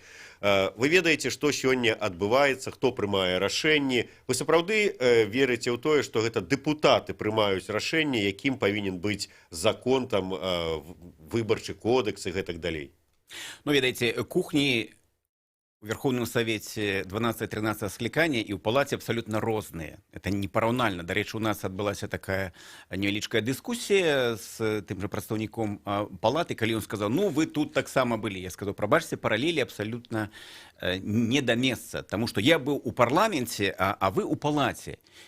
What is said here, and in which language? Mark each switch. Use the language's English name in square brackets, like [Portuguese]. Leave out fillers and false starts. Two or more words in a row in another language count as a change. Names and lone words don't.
[Belarusian] Вы ведаеце, што сёння адбываецца, хто прымае рашэнні. Вы сапраўды верыце ў тое, што гэта дэпутаты прымаюць рашэнне, якім павінен быць закон, там, выбарчы кодекс і гэтак далей? Ну, ведаеце, кухні у [Russian] Верховном Совете [Belarusian] 12-13 скликания и у палате абсолютно розныя. Это непараўнальна. Дарэчы, у нас адбылася такая невялічкая дыскусія з тым же прадстаўніком палаты, калі ён сказаў: ну, вы тут таксама былі. Я сказаў: прабачце, параллели абсолютно не да месца, тому что я быў у парламенце, а вы у палаце.